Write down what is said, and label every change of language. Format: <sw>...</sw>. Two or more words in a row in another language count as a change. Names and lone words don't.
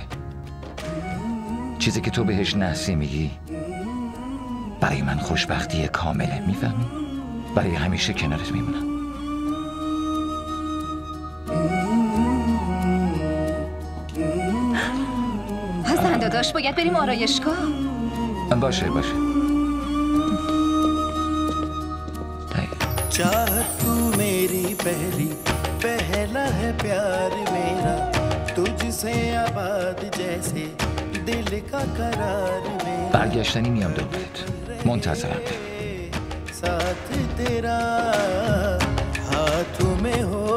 <fa>چیزی که تو بهش نحسی میگی برای من خوشبختی کامله، میفهمی؟ برای همیشه کنارت میمونم. حسن داداش باید بریم آرایشگاه. باشه</fa> <hi>चाहत तू मेरी पहली पहला है प्यार मेरा तुझसे आबाद जैसे दिल का करार मेरा</hi> <fa>برگشتنی میام دنبالت. منتظرم.</fa> <hi>साथ तेरा हाथों में</hi>